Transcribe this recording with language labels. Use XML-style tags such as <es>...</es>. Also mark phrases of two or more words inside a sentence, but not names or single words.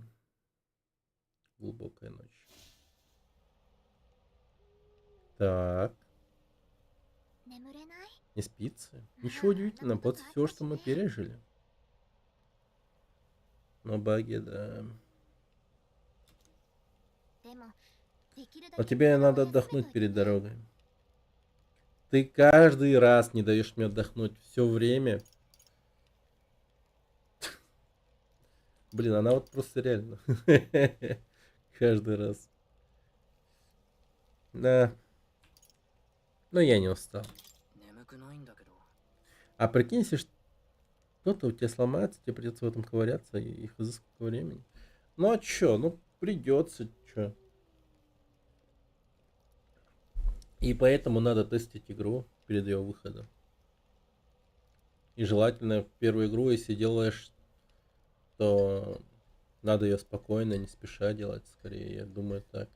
<ru>Глубокая ночь. Так. Не спится? Ничего удивительного, после всего, что мы пережили. Но баги, да.</ru> <ja>でもできるだ</ja> <ru>Но</ru> <ja>け</ja> <ru>тебе</ru> <ja>体を</ja> <ru>надо</ru> <ja>休めて</ja> <ru>отдохнуть</ru> <ja>おいて</ja> <ru>перед</ru> <ja>ね</ja> <ru>дорогой. Ты каждый раз не даешь мне отдохнуть. Все время. Блин, она вот просто реально. Каждый раз. Да. Но я не устал.</ru> <ja>眠くないんだけど。</ja> <ru>А прикинь, если что-то у тебя сломается, тебе придется в этом ковыряться, и их за сколько времени. Ну а чё? Ну придется, чё. И поэтому надо тестить игру перед ее выходом. И желательно в первую игру, если делаешь, то надо ее спокойно, не спеша делать, скорее, я думаю так.</ru>